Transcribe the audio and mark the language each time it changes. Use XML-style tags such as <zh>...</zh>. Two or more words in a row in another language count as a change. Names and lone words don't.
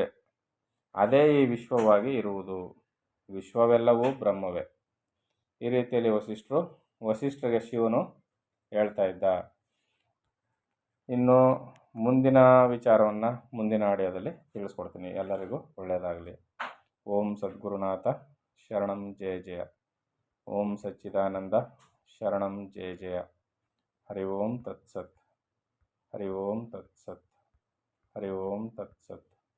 <kn>ಅದೇ ಈ ವಿಶ್ವವಾಗಿ ಇರುವುದು. ವಿಶ್ವವೆಲ್ಲವೂ ಬ್ರಹ್ಮವೇ. ಈ ರೀತಿಯಲ್ಲಿ ವಸಿಷ್ಠರಿಗೆ ಶಿವನು ಹೇಳ್ತಾ ಇದ್ದ. ಇನ್ನು ಮುಂದಿನ ವಿಚಾರವನ್ನು ಮುಂದಿನ ಆಡಿಯೋದಲ್ಲಿ ತಿಳಿಸ್ಕೊಡ್ತೀನಿ. ಎಲ್ಲರಿಗೂ ಒಳ್ಳೆಯದಾಗಲಿ.</kn> <sa>ಓಂ ಸದ್ಗುರುನಾಥ ಶರಣಂ ಜಯ ಜಯ. ಓಂ ಸಚ್ಚಿದಾನಂದ ಶರಣಂ ಜಯ ಜಯ. ಹರಿ ಓಂ ತತ್ಸತ್. ಹರಿ ಓಂ ತತ್ಸತ್. ಹರಿ ಓಂ ತತ್ಸತ್.</sa>